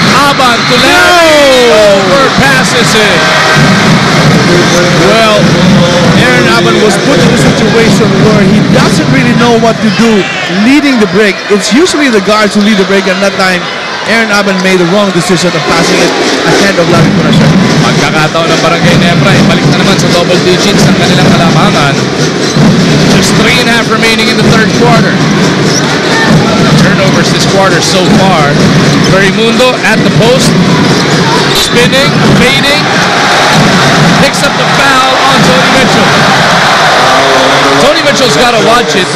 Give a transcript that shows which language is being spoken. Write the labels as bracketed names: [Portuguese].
[English] Aban to Larry. Overpasses it. Well, Aaron Aban was put in a situation where he doesn't really know what to do leading the break. It's usually the guards who lead the break, and that time Aaron Aban made the wrong decision of passing it ahead of Larry Punasher. [Filipino] Pagkakataon ng Barangay Ginebra, balik na naman sa double digits ang kanilang kalamangan. [English] Just 3.5 remaining in the third quarter. Turnovers this quarter so far. Verimundo at the post. Spinning, fading. Picks up the foul on Tony Mitchell. Tony Mitchell's got to watch it.